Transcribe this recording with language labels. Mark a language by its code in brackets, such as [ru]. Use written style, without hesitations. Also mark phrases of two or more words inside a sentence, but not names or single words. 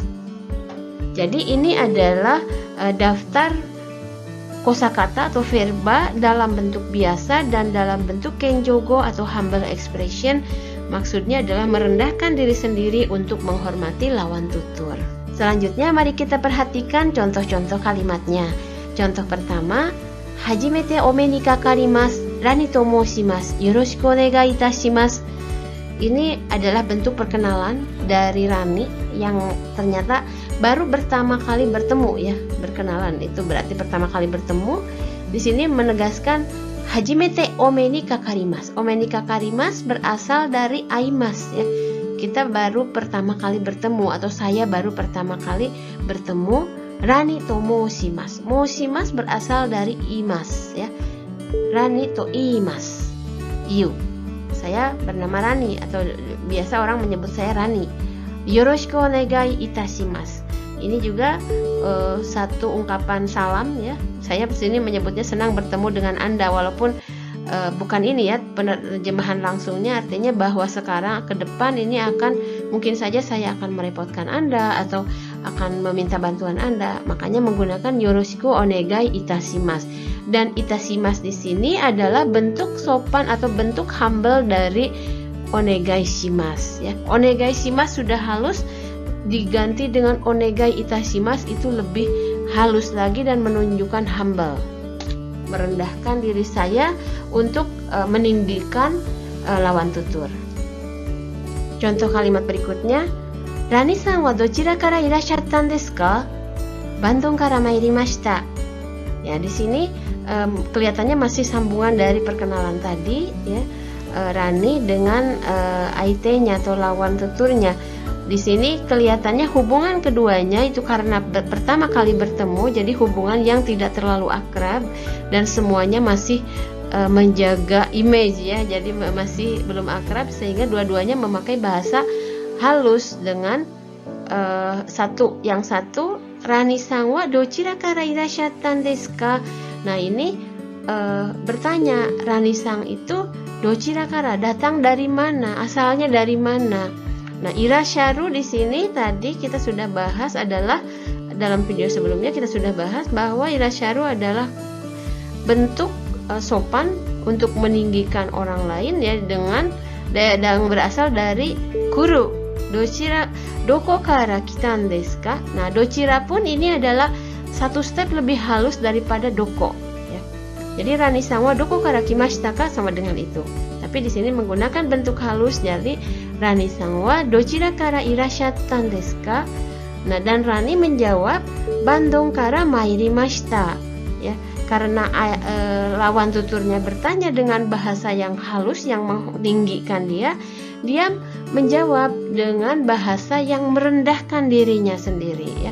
[id] Jadi ini adalah daftar kosakata atau verba dalam bentuk biasa dan dalam bentuk kenjogo atau humble expression. Maksudnya adalah merendahkan diri sendiri untuk menghormati lawan tutur. Selanjutnya mari kita perhatikan contoh-contoh kalimatnya. Contoh pertama, [ja] はじめて お目 に かかります、 Rani と 申します、 よろしく お願い いたします. [id] Ini adalah bentuk perkenalan dari Rani yang ternyata baru pertama kali bertemu ya. Berkenalan itu berarti pertama kali bertemu. Di sini menegaskan [ja] はじめて お目 に かかります. お目 に かかります [id] berasal dari aimasu ya. Kita baru pertama kali bertemu atau saya baru pertama kali bertemu. [ja] Rani と 申します. [id] Moshimasu berasal dari imas ya. [ja] Rani と 言います. Iu. [id] Saya bernama Rani atau biasa orang menyebut saya Rani. [ja] よろしく お願い いたします. [id] Ini juga satu ungkapan salam ya. Saya di sini menyebutnya senang bertemu dengan Anda, walaupun bukan ini ya penerjemahan langsungnya, artinya bahwa sekarang ke depan ini akan mungkin saja saya akan merepotkan Anda atau akan meminta bantuan Anda, makanya menggunakan [ja] よろしく お願い いたします. [id] Dan itashimasu di sini adalah bentuk sopan atau bentuk humble dari [ja] お願い します [id] ya. [ja] お願い します [id] sudah halus, diganti dengan [ja] お願い いたします [id] itu lebih halus lagi dan menunjukkan humble, merendahkan diri saya untuk meninggikan lawan tutur. Contoh kalimat berikutnya, [ja] Raniさん は どちら から いらっしゃったん です か? Bandung kara mairimashita. [id] Ya, di sini kelihatannya masih sambungan dari perkenalan tadi ya. Rani dengan aite-nya atau lawan tuturnya. Di sini kelihatannya hubungan keduanya itu karena pertama kali bertemu, jadi hubungan yang tidak terlalu akrab dan semuanya masih menjaga image ya, jadi masih belum akrab sehingga dua-duanya memakai bahasa halus dengan yang satu [ja] Raniさん は どちら から いらっしゃったん です か? [id] Nah ini bertanya, Rani-san itu [ja] どちら から, [id] datang dari mana, asalnya dari mana? Nah, irasharu di sini tadi kita sudah bahas, adalah dalam video sebelumnya kita sudah bahas bahwa irasharu adalah bentuk sopan untuk meninggikan orang lain ya, dengan yang berasal dari kuru. [ja] どちら どこ から 来たん です か? [id] Nah, dochira pun ini adalah satu step lebih halus daripada doko ya. Jadi [ja] Raniさん は どこ から 来ました か [id] sama dengan itu. Tapi di sini menggunakan bentuk halus, jadi [ja] Raniさん は どちら から いらっしゃったん です か? [id] Nah, dan Rani menjawab [ja] Bandung kara mairimashita [id] ya, karena lawan tuturnya bertanya dengan bahasa yang halus yang meninggikan dia menjawab dengan bahasa yang merendahkan dirinya sendiri ya.